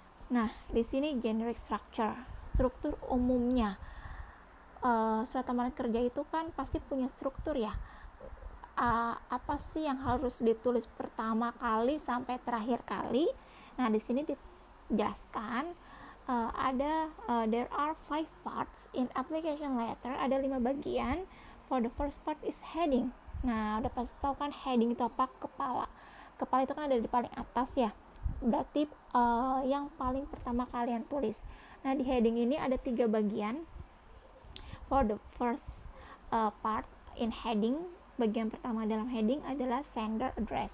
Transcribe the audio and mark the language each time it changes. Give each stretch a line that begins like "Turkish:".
Indonesian: Nah, di sini generic structure, struktur umumnya. Surat lamaran kerja itu kan pasti punya struktur ya. Apa sih yang harus ditulis pertama kali sampai terakhir kali? Nah, di sini dijelaskan
English: There are 5 parts in application letter.
Indonesian: Ada 5 bagian.
English: For the first part is heading.
Indonesian: Nah, udah pasti tahu kan heading itu apa? Kepala. Kepala itu kan ada di paling atas ya. Berarti yang paling pertama kalian tulis. Nah, di heading ini ada 3 bagian.
English: For the first part in heading,
Indonesian: bagian pertama dalam heading adalah sender address.